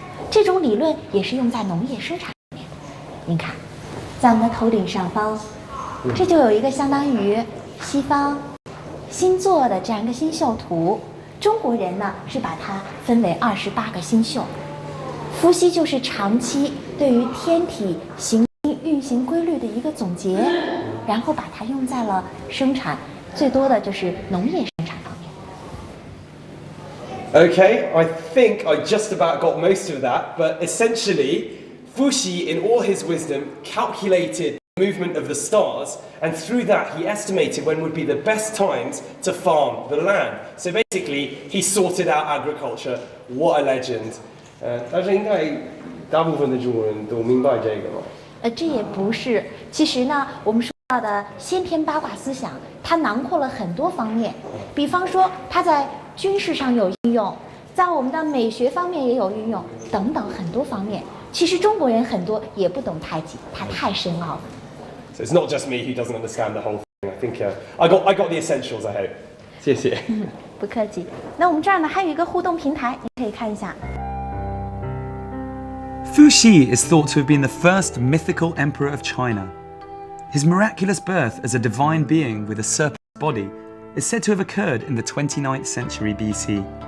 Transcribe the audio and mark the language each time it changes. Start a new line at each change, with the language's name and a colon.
Chinese: 这种理论也是用在农业生产里面。您看，在我们的头顶上方，这就有一个相当于西方星座的这样一个星宿图。中国人呢是把它分为28个星宿。伏羲就是长期对于天体行星运行规律的一个总结，然后把它用在了生产，最多的就是农业生产。
English: Okay, I think I just about got most of that, but essentially, Fushi, in all his wisdom, calculated the movement of the stars, and through that he estimated when would be the best times to farm the land. So basically, he sorted out agriculture. What a legend!
Chinese: 但是应该大部分的中国人都明白这个吗？这也不是。其实呢，我们说到的先天八卦思想，它囊括了很多方面。比方说，它在军事上有应用，在我们的美学方面也有运用，等等很多方面。其实中国人很多也不懂太极，它太深奥了。
English: So it's not just me who doesn't understand the whole thing. I think I got the essentials. I hope.
Chinese: 谢谢。不客气。那我们这儿呢还有一个互动平台，你可以看一下。
English: Fushi is thought to have been the first mythical emperor of China. His miraculous birth as a divine being with a serpent's body is said to have occurred in the 29th century BC.